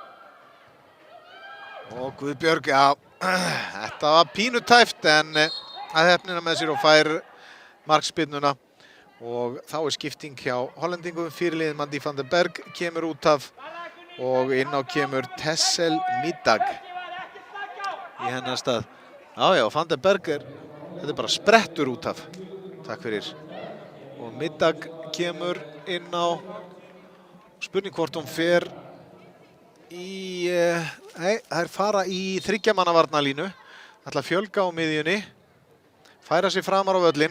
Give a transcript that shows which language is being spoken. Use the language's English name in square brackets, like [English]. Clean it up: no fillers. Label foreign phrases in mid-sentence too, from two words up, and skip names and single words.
[Icelandic] Og Guðbjörg, já, þetta var pínutæft en að hefnina með sér og fær markspyrnuna. Og þá er skipting hjá Hollendingum. Fyrirliðinn Mandy van den Berg kemur út af og inn á kemur Tessel Middag í hennar stað. Já, van den Berg þetta er bara sprettur út af. Takk fyrir. Og Middag kemur inn á. Spurning hvort hún fer í... Nei, þær fara í 3 manna varnarlínu. Ætla að fjölga á miðjunni. Færa sig framar á völlinn.